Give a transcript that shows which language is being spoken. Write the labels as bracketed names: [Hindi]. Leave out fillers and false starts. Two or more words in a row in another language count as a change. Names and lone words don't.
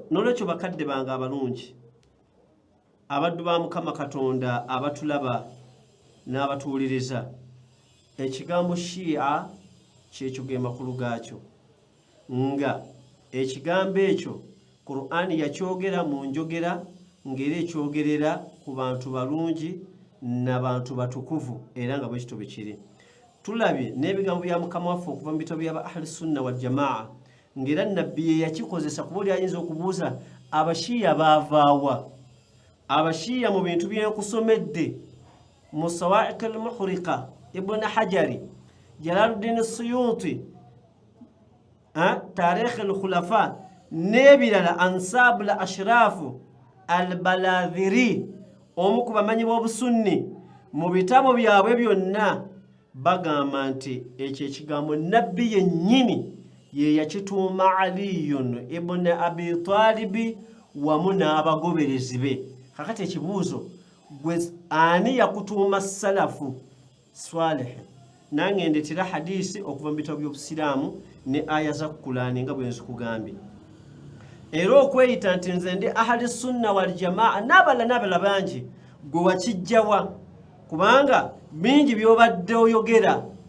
[Ganda] n'olwekyo bakadde bange abalungi abaddu ba Mukama Katonda abatulaba n'abatuwuliriza ekigambo Shia kyekyo ge makulu gaakyo nga ekigambo ekyo Qur'ani yakyogera mu njogera ng'era ekyogerera ku bantu balungi n'abantu batukuvu era nga bwe kito bwe kiri tulabye n'ebigambo bya Mukama waffe okuva mu bitabo by'aba [Arabic] أهل السنة والجماعة [Ganda] ng'era nabbi ye yakikozesa kuba oli ayinza okubuuza abashiya baavaawa abashiya mu bintu byenkusomedde mu Sawa'iq al-Muhriqa Ibn Hajari Jalaluddin Suyuti Tarikh al-Khulafa n'ebirala Ansab al-Ashrafu al-Baladhiri omu ku bamanyi b'obusunni mu bitabo byabwe byonna bagamba nti ekyo ekigambo nabbi yennyini ye yakituuma Aliyun ibn Abi Talibi wamu n'abagoberezi be kakati ekibuuzo gwe ani yakutuuma [Arabic] سلف صالح [Ganda] nange ndetera hadisi okuva mu bitabo by'obusiraamu ne aya za Qur'ani nga bwe nzikugambye era okweyita nti nze ndi [Arabic] أهل السنة والجماعة [Ganda] n'abala bangi gwe wakijjawa kubanga bingi by'obadde oyogera